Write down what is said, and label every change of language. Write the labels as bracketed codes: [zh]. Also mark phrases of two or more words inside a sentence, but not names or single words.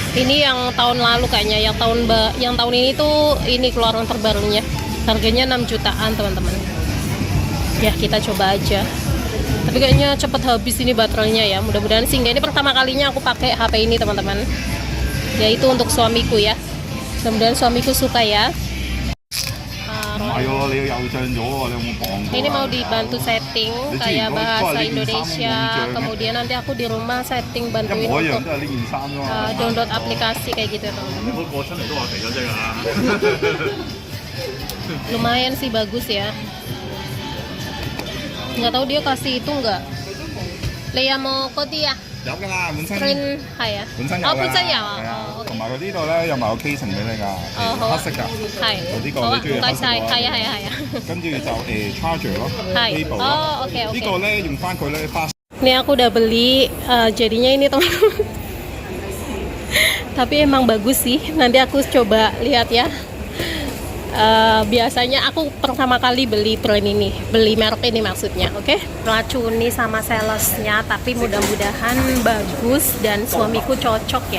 [id] Ini yang tahun lalu kayaknya, yang tahun ini tuh ini keluaran terbarunya. Harganya 6 jutaan teman-teman. Ya kita coba aja. Tapi kayaknya cepet habis ini baterainya ya. Mudah-mudahan sih enggak. Ini pertama kalinya aku pakai HP ini teman-teman. Yaitu untuk suamiku ya. Mudah-mudahan suamiku suka ya. [yue] 唔係喎，你又漲咗喎，你有冇磅過啊？ [id] Ini mau dibantu setting kayak bahasa Indonesia. [yue] 你之前嗰個係呢件衫冇漲咩？ [id] Kemudian nanti aku di rumah setting [yue] 一 [id] bantuin [yue] 模一樣 [id] untuk [yue] 都係呢件衫啫嘛。 [id] download aplikasi kayak gitu ya teman-teman. [yue] 你嗰個出嚟都話肥咗啫㗎。 [id] Lumayan sih, bagus ya. Nggak tahu dia kasih itu nggak. Leia mau kodi ya? [yue] 有㗎啦，本身 Print hai ya? 本身有 [id] Oh [yue] 㗎。本身有啊。係啊 [id] Oh, [yue] 同 [id] oke. [yue] 埋佢呢度咧有埋個 casing 俾你㗎，哦好啊黑色㗎。 [id] Hai. [yue] 呢個 [id] Oh, [yue] 你中意唔該晒，黑色嘅話係啊係啊係啊。跟住就charger 咯 [id] Hai. [yue] ，cable 咯。 [id] Oh oke [yue] 呢 [id] oke. [yue] 個咧用翻佢咧花。 [id] Ini aku udah beli, jadinya ini teman-teman. Tapi emang bagus sih. Nanti aku coba lihat ya. Biasanya aku pertama kali beli brand ini, beli merek ini maksudnya, oke? Racuni sama salesnya, tapi mudah-mudahan bagus dan suamiku cocok ya.